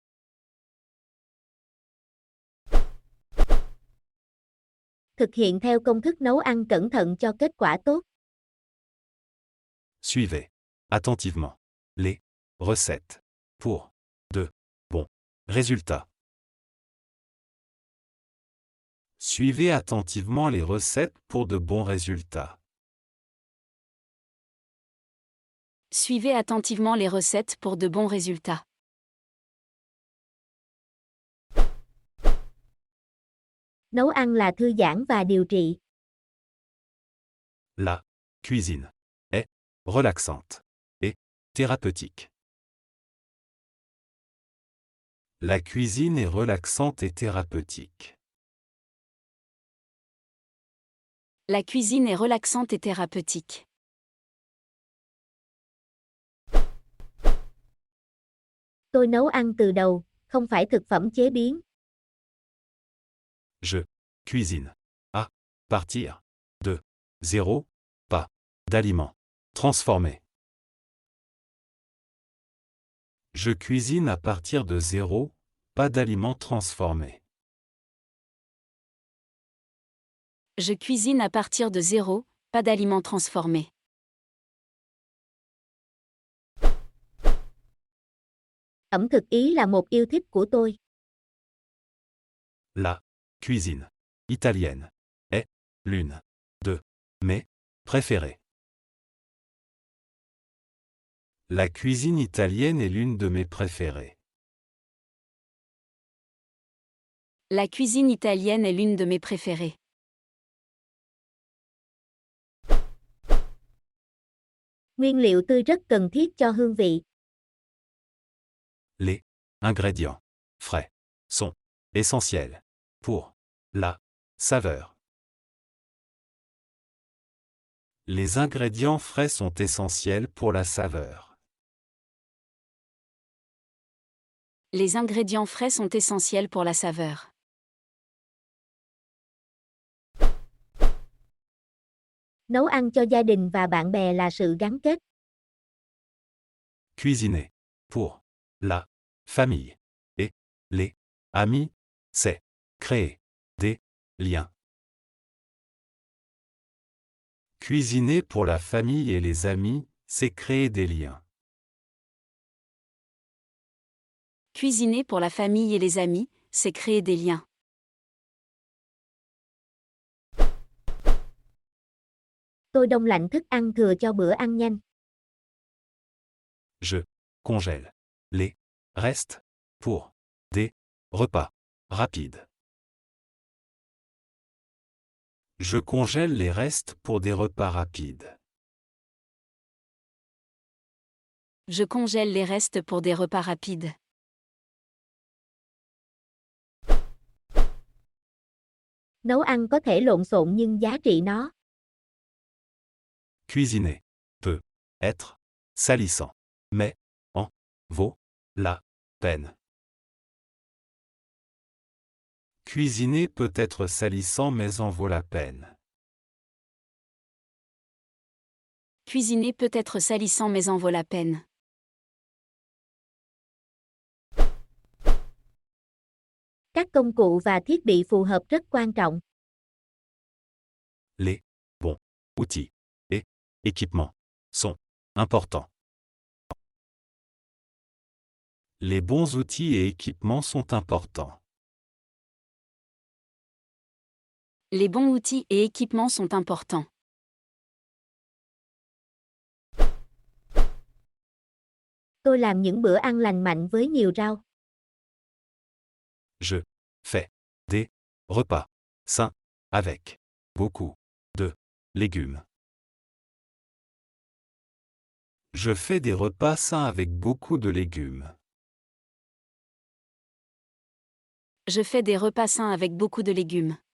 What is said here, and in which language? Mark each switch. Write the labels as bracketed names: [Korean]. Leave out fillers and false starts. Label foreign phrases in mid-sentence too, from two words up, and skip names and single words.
[Vietnamese] Thực hiện theo công thức nấu ăn cẩn thận cho kết quả tốt. [French] Suivez attentivement les recettes pour de bons résultats. Suivez attentivement les recettes pour de bons résultats. Suivez attentivement les recettes pour de bons résultats. [Vietnamese] Nấu ăn là thư giãn và điều trị. [French] La cuisine est relaxante et thérapeutique. La cuisine est relaxante et thérapeutique. La cuisine est relaxante et thérapeutique. [Vietnamese] Tôi nấu ăn từ đầu, không phải thực phẩm chế biến. [French] Je cuisine. À partir de 0, pas d'aliments transformés. Je cuisine à partir de 0, pas d'aliments transformés. Je cuisine à partir de 0, pas d'aliments transformés. [Vietnamese] Ẩm thực Ý là một yêu thích của tôi. [French] La cuisine italienne est l'une de mes préférées. La cuisine italienne est l'une de mes préférées. La cuisine italienne est l'une de mes préférées. [Vietnamese] Nguyên liệu tươi rất cần thiết cho hương vị. [French] Les ingrédients frais sont essentiels pour la saveur. Les ingrédients frais sont essentiels pour la saveur. Les ingrédients frais sont essentiels pour la saveur. [Vietnamese] Nấu ăn cho gia đình và bạn bè là sự gắn kết. [French] Cuisiner pour la famille et les amis, c'est créer des liens. Cuisiner pour la famille et les amis, c'est créer des liens. Cuisiner pour la famille et les amis, c'est créer des liens. [Vietnamese] Tôi đông lạnh thức ăn thừa cho bữa ăn nhanh. [French] Je congèle les restes pour des repas rapides. Je congèle les restes pour des repas rapides. Je congèle les restes pour des repas rapides. [Vietnamese] Nấu ăn có thể lộn xộn nhưng giá trị nó. [French] Cuisiner peut être salissant, mais en vaut la peine. Cuisiner peut être salissant mais en vaut la peine. Cuisiner peut être salissant mais en vaut la peine. [Vietnamese] Các công cụ và thiết bị phù hợp rất quan trọng. [French] Les bons outils et équipements sont importants. Les bons outils et équipements sont importants. Les bons outils et équipements sont importants. [Vietnamese] Tôi làm những bữa ăn lành mạnh với nhiều rau. [French] Je fais des repas sains avec beaucoup de légumes. Je fais des repas sains avec beaucoup de légumes. Je fais des repas sains avec beaucoup de légumes.